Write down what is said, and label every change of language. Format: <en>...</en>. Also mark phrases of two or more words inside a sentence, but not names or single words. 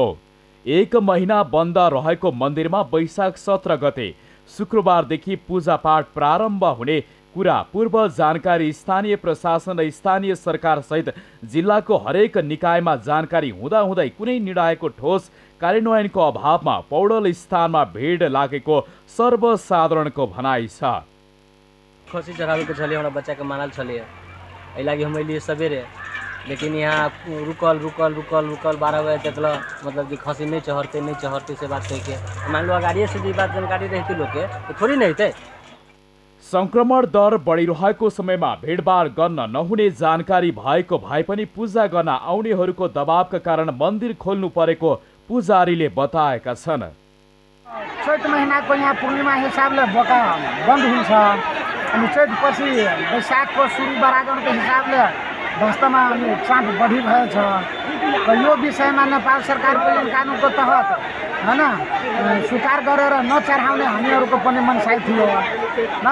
<ne>1 महिना बन्द रहेको मन्दिरमा वैशाख 17 गते शुक्रबारदेखि पूजापाठ प्रारम्भ हुने कुरा पूर्व जानकारी स्थानीय प्रशासन र स्थानीय सरकार सहित जिल्लाको हरेक निकायमा जानकारी हुँदाहुँदै कुनै निर्णयको ठोस कार्यान्वयनको अभावमा पौडल स्थानमा भिड लागेको सर्वसाधारणको भनाइ छ।</ne> <mai>खसी चढ़ावे छलिए हमरा बच्चा के मानल छलिए एहि लागि हम एलिए सवेरे, लेकिन यहाँ रुकल 12 बजे तक मतलब कि खसी नहीं चढ़ते से बात कह के मान लो अगाड़िए से बात जानकारी रहती लोग के तो थोड़ी नहीं थे।</mai> <ne>संक्रमण दर बढिरहेको समयमा भिडभाड गर्न नहुने जानकारी भएको भए पनि पूजा गर्न आउनेहरूको दबावका कारण मन्दिर खोल्नु परेको पुजारीले बताएका छन्। चैत महिनाको यहाँ पूर्णिमा हिसाबले बोका बन्द हुन्छ अनि चैत पछि वैशाखको सुरु बरागनको हिसाबले वास्तवमा अनि चाप बढी भएछ र यो विषयमा नेपाल सरकारको ऐन कानुनको तहत हैन स्वीकार गरेर नचढाउने हामीहरूको पनि मनसाइ थियो न।</ne>